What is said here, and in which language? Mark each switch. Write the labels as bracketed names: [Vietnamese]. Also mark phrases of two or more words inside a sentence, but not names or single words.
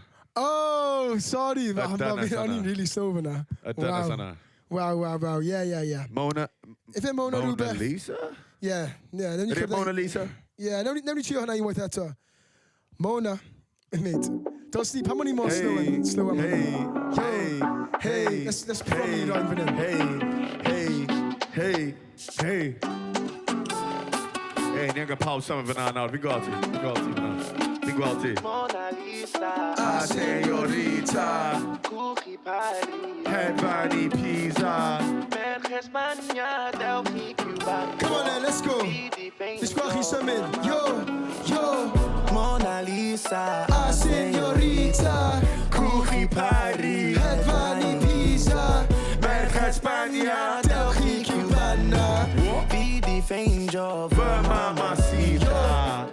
[Welsh] Oh, sorry. O'n i'n [English] really slow [Welsh] fyna. Y dynes yna. [English] Wow. Yeah. [Welsh] Mona rhywbeth? Lisa? [English] Yeah. [Welsh] Ydy Mona Lisa? Yeah, newn ni trio hwnna unwaith eto. [English] Mona. Mate. [Welsh] Dos ni, pan o'n i mor slow am hwnna? [English] Hey. Let's probably rhyme [Welsh] fan hyn. Hey, ni angen pawb symud fyna nawr. Fi'n gweld ti. Mona Lisa, A señorita, Cwch I Paris, hedfan I Pisa. merches mania, dewch I Cuba. [English] Come on then, let's go. Let's go [Welsh] chi symud. [English] Yo. [Welsh] Mona Lisa, A señorita, Cwch I Paris, hedfan I Pisa. Merched Espania, Dewch i Cubana. Fi di ffeindio fy mamacita.